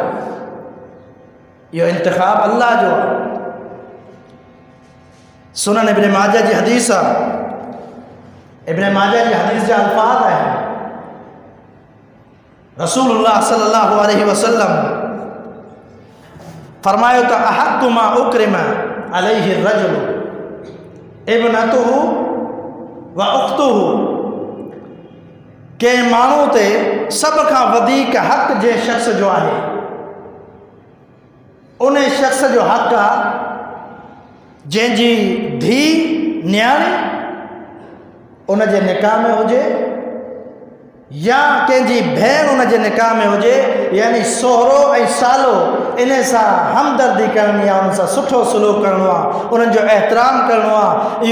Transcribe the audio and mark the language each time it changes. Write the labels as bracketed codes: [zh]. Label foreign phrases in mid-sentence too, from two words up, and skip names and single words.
[sd] यो इंतखाब अल्लाह जो। सुनन इब्न माजा जी हदीस आहे, इब्न माजा जी हदीस जा अल्फाज आहिनि, रसूलुल्लाह [ar] صلى الله عليه وسلم [sd] फरमायो त [ar] أحق ما أكرم عليه رجل ابنته وأخته, [sd] के माण्हू ते सब खां वधीक हक़ जे शख़्स जो आहे, उन शख़्स जो हक़ आहे जंहिंजी धीउ न्याणी उन जे निकाह में हुजे या कंहिंजी भेण उन जे निकाह में हुजे, यानी सोहरो ऐं सालो इन सां हमदर्दी करणी आहे, उन सां सुठो सलूक करिणो आहे, उन्हनि जो एहतराम करिणो आहे।